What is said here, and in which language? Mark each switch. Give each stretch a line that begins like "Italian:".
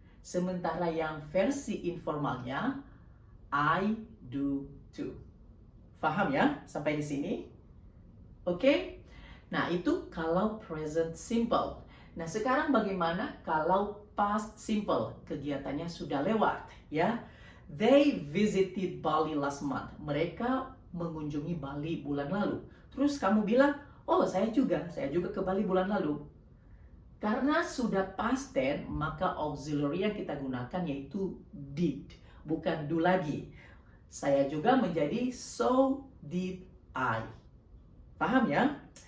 Indonesian: Sementara yang versi informalnya,
English: I do too.
Indonesian: Paham ya sampai di sini? Oke? Nah, itu kalau present simple. Nah, sekarang bagaimana kalau past simple? Kegiatannya sudah lewat, ya.
English: They visited Bali last month.
Indonesian: Mereka mengunjungi Bali bulan lalu. Terus kamu bilang, oh saya juga ke Bali bulan lalu. Karena sudah past tense, maka auxiliary yang kita gunakan yaitu did, bukan do lagi. Saya juga menjadi
English: so did I.
Indonesian: Paham ya?